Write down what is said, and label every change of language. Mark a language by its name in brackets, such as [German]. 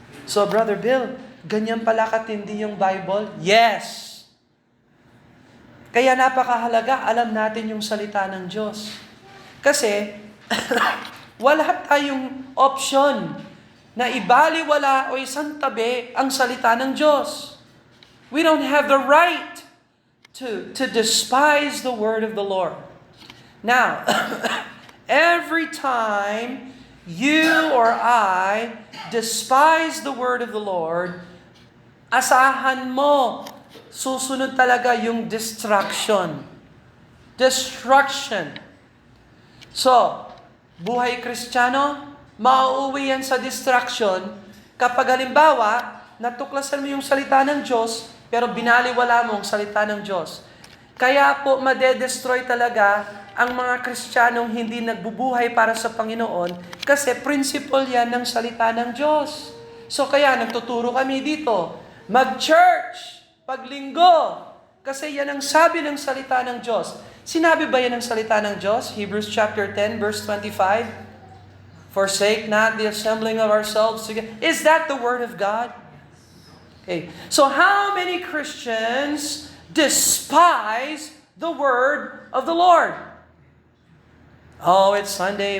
[Filipino] So Brother Bill, ganyan pala katindi yung Bible? Yes! Kaya napakahalaga, alam natin yung salita ng Diyos. Kasi, wala tayong option na ibaliwala o isantabi ang salita ng Diyos. [English] We don't have the right to despise the word of the Lord. Now, every time you or I despise the word of the Lord, [Filipino] asahan mo, susunod talaga yung destruction. [English] Destruction. [Filipino] So, buhay Kristiyano, mauuwi yan sa destruction kapag halimbawa, natuklasan mo yung salita ng Diyos, pero binaliwala mo ang salita ng Diyos. Kaya po, madedestroy talaga ang mga Kristiyanong hindi nagbubuhay para sa Panginoon kasi principle yan ng salita ng Diyos. So kaya nagtuturo kami dito, mag-church, paglinggo, kasi yan ang sabi ng salita ng Diyos. Sinabi ba yan ng salita ng Diyos? [English] Hebrews chapter 10, verse 25. Forsake not the assembling of ourselves together. Is that the word of God? Okay. So how many Christians despise the word of the Lord? Oh, it's Sunday.